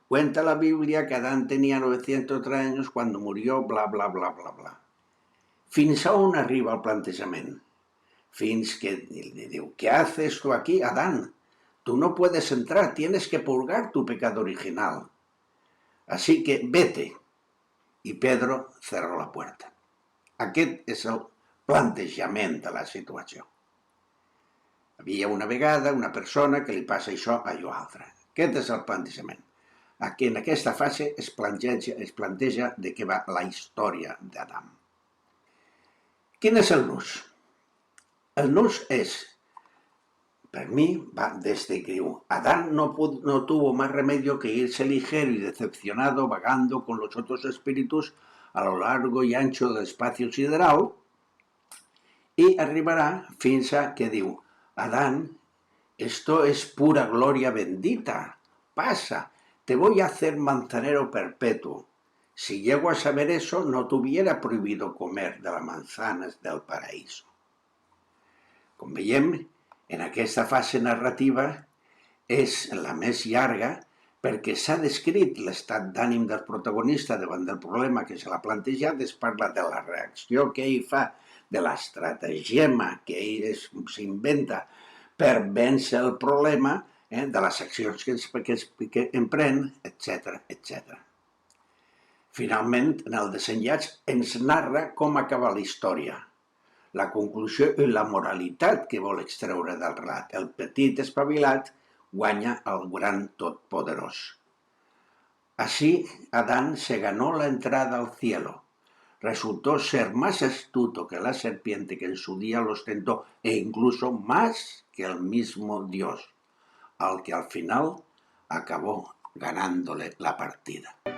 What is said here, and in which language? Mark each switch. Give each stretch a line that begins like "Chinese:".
Spanish: Cuenta la Biblia que Adán tenía 903 años cuando murió, bla, bla, bla, bla, bla.
Catalan: Fins a on arriba el plantejament? Fins que li diu:
Spanish: ¿qué haces tú aquí, Adán? Tú no puedes entrar, tienes que purgar tu pecado original. Así que vete. Y Pedro cerró la puerta.
Catalan: Aquest és el plantejament de la situació. Havia una vegada una persona que li passa això, allò altre. Aquest és el plantejament. Aquí, en aquesta fase es planteja de què va la història d'Adam. Quin és el nus? El nus és, per mi, va desde que diu:
Spanish: Adán no tuvo más remedio que irse ligero y decepcionado vagando con los otros espíritus a lo largo y ancho del espacio sideral,
Catalan: i arribarà fins a que diu:
Spanish: Adán, esto es pura gloria bendita, pasa, te voy a hacer manzanero perpetuo. Si llego a saber eso, no te hubiera prohibido comer de las manzanas del paraíso.
Catalan: Com veiem, en aquesta fase narrativa és la més llarga perquè s'ha descrit l'estat d'ànim del protagonista davant del problema que se l'ha plantejat, es parla de la reacció que ell fa, de l'estratagema que ell s'inventa per vèncer el problema, de les accions que emprèn, etc., etc. Finalment, en el desenllaç, ens narra com acaba la història, la conclusió i la moralitat que vol extreure del relat. El petit espavilat guanya al gran totpoderós.
Spanish: Así, Adán se ganó la entrada al cielo. Resultó ser más astuto que la serpiente que en su día los tentó, e incluso más que el mismo Dios, al que al final acabó ganándole la partida.